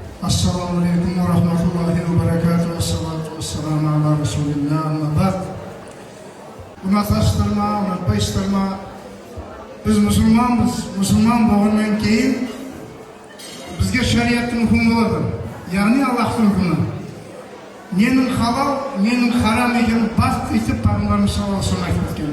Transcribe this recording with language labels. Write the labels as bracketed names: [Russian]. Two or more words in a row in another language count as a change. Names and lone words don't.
[Arabic] السلام عليكم ورحمة الله وبركاته. الصلاة والسلام على رسول الله. أما بعد. [Uzbek] Unutasızlarma, unutpaysızlarma. Biz Müslümanız. Müslüman bo'lgandan keyin bizga shariatning hukmi bo'ladi. Ya'ni Allohning hukmi. Nening halol, nening harom ekanini bast etib Payg'ambarimiz [Arabic] صلى الله عليه وسلم [Uzbek] aytib o'tgan.